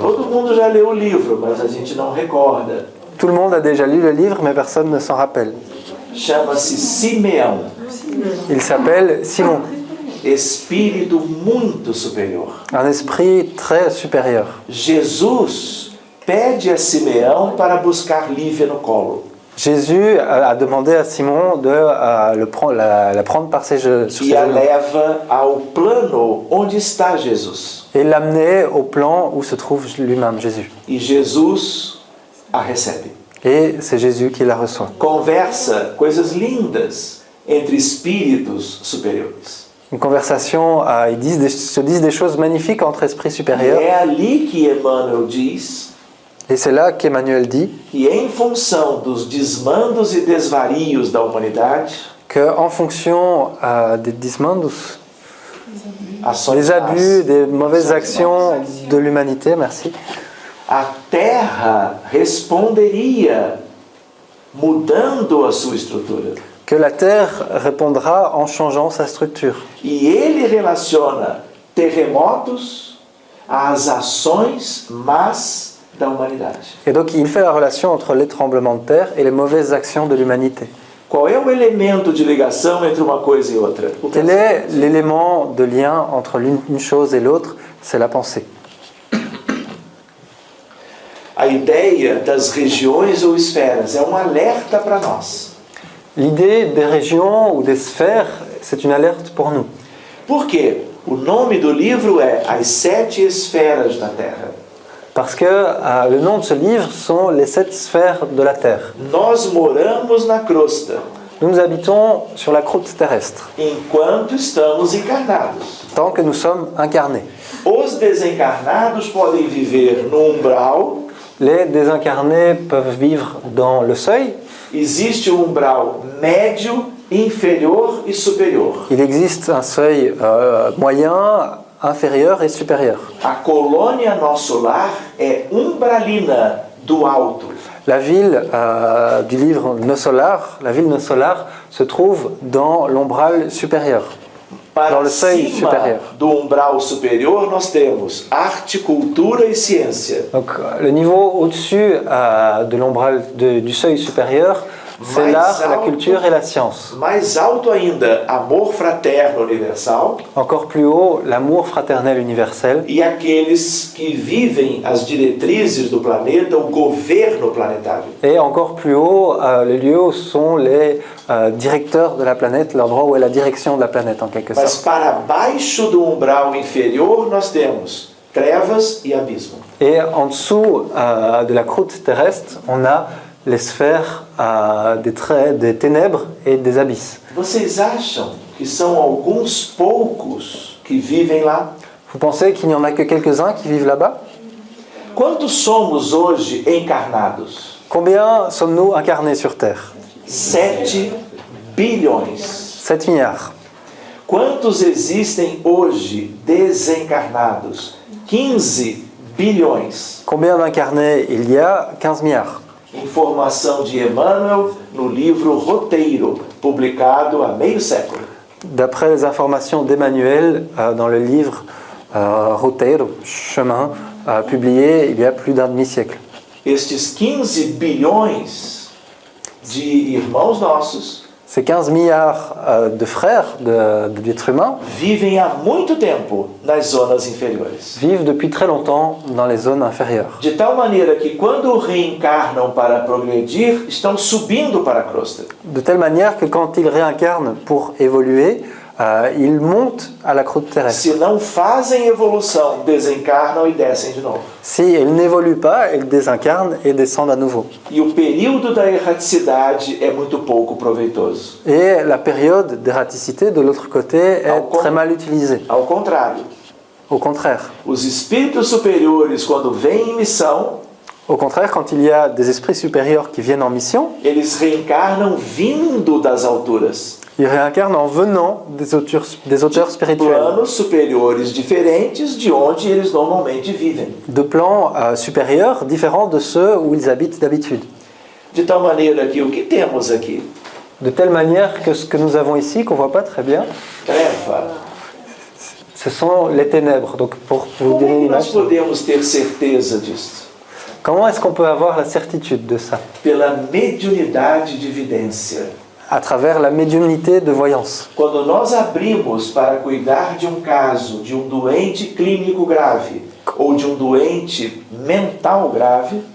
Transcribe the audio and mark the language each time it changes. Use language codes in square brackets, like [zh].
[pt] Todo mundo já leu o livro, mas a gente não recorda. [fr] Tout le monde a déjà lu le livre, mais personne ne s'en rappelle. [pt] Chama-se Simeão, [fr] Il s'appelle Simon, [pt] espírito muito superior. [fr] un esprit très supérieur. [pt] Jesus pede a Simeão para buscar Lívia no colo. [fr] Jésus a demandé à Simon de la prendre par ses sur ses [pt] E a [fr] genoux [pt] leva ao plano onde está Jesus. [fr] et l'amener au plan où se trouve lui-même, Jésus. [pt] E Jesus a recebe. [fr] Et c'est Jésus qui la reçoit. [pt] Conversa coisas lindas entre espíritos superiores. [fr] Une conversation, se disent des choses magnifiques entre esprits [pt] E [fr] supérieurs. [pt] é ali que Emmanuel diz [fr] Et c'est là qu'Emmanuel dit [pt] que em função dos desmandos e desvarios da humanidade, [fr] qu'en fonction des desmandos, [pt] ações [fr] des abus, [pt] más, [fr] des mauvaises [pt] ações [fr] actions [pt] más, [fr] de l'humanité, merci, [pt] a Terra responderia mudando a sua estrutura. [fr] que la Terre répondra en changeant sa structure. [pt] E ele relaciona terremotos às ações más da humanidade. [fr] Et donc il fait la relation entre les tremblements de terre et les mauvaises actions de l'humanité. [pt] Qual é o elemento de ligação entre uma coisa e outra? O [fr] Quel est l'élément de lien entre une chose et l'autre? C'est la pensée. [pt] A ideia das regiões ou esferas é um alerta para nós. [fr] L'idée des régions ou des sphères, c'est une alerte pour nous. [pt] Por quê? O nome do livro é As Sete Esferas da Terra. [fr] Parce que le nom de ce livre sont les 7 sphères de la Terre. [pt] Nós moramos na crosta, [fr] Nous habitons sur la croûte terrestre, [pt] enquanto estamos encarnados. [fr] tant que nous sommes incarnés. [pt] Os desencarnados podem viver no umbral. [fr] Les désincarnés peuvent vivre dans le seuil. [pt] Existe o umbral médio, inferior e superior. [fr] Il existe un seuil moyen, inférieur et supérieur. [pt] A colônia Nosso Lar é umbralina do alto. [fr] La ville du livre Nosolar, la ville Nosolar, se trouve dans l'umbral supérieur. Dans [pt] Para [fr] le seuil [pt] cima [fr] supérieur. [pt] do umbral superior nós temos arte, cultura e ciência. [fr] Donc le niveau au-dessus de l'umbral du seuil supérieur, C'est [pt] Mais [fr] l'art, la [pt] alto- [fr] culture et la science. [pt] Mais alto ainda, amor fraterno universal [fr] Encore plus haut, l'amour fraternel universel. [pt] e aqueles que vivem as diretrizes do planeta, o governo planetário. [fr] Et encore plus haut, les lieux où sont les directeurs de la planète, l'endroit où est la direction de la planète en quelque [pt] Mas [fr] sorte. [pt] para baixo do umbral inferior nós temos trevas e abismo. [fr] Et en dessous de la croûte terrestre, on a les sphères des ténèbres et des abysses. [pt] Vocês acham que são alguns poucos que vivem lá? [fr] Vous pensez qu'il n'y en a que quelques-uns qui vivent là-bas? [pt] Quantos somos hoje encarnados? [fr] Combien sommes-nous incarnés sur Terre? [pt] 7 bilhões. [fr] 7 milliards. [pt] Quantos existem hoje desencarnados? 15 bilhões. [fr] Combien d'incarnés il y a? 15 milliards. [pt] Informação de Emmanuel no livro Roteiro, publicado há meio século. [fr] D'après les informations d'Emmanuel dans le livre Roteiro, Chemin, publié il y a plus d'un demi-siècle. [pt] Estes 15 bilhões de irmãos nossos [fr] Ces 15 milliards de frères d'êtres humains [pt] vivem há muito tempo nas zonas inferiores. [fr] vivent depuis très longtemps dans les zones inférieures. [pt] De tal maneira que quando reencarnam para progredir, estão subindo para a crosta. [fr] De telle manière que quand ils réincarnent pour évoluer, ils montent à la croûte terrestre. [pt] Se não fazem evolução, desencarnam e descem de novo. [fr] Si ils n'évoluent pas, ils désincarnent et descendent à nouveau. [pt] E o período da erraticidade é muito pouco proveitoso. [fr] Et la période d'erraticité, de l'autre côté, est très mal utilisée. [pt] Ao contrário, [fr] Au contraire. [pt] os espíritos superiores, quando vêm em missão, [fr] Au contraire, quand il y a des esprits supérieurs qui viennent en mission, [pt] eles reencarnam vindo das alturas. [fr] ils réincarnent en venant des auteurs spirituels, [pt] Planos superiores diferentes de onde eles normalmente vivem. [fr] de plans supérieurs différents de ceux où ils habitent d'habitude. [pt] De tal maneira que o que temos aqui? [fr] De telle manière que ce que nous avons ici, qu'on ne voit pas très bien, [pt] Treva. [fr] ce sont les ténèbres. Donc pour vous [pt] Como é [fr] donner une [pt] que nós [fr] image, [pt] podemos ter certeza disso? [fr] comment est-ce qu'on peut avoir la certitude de ça? [pt] Pela mediunidade de vidência. [fr] À travers la médiumnité de voyance. [pt] Quando nós abrimos para cuidar de um caso de um doente clínico grave ou de um doente mental grave,